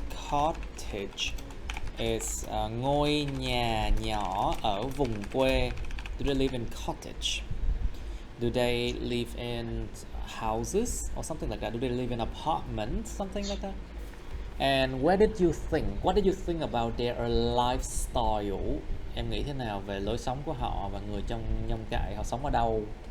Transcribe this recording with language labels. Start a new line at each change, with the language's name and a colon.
English: Cottage is
Vietnamese: ngôi nhà nhỏ ở vùng quê.
English: Do they live in cottage? Do they live in houses or something like that? Do they live in apartments, something like that? And what did you think about their lifestyle?
Vietnamese: Em nghĩ thế nào về lối sống của họ và người trong nông trại, họ sống ở đâu?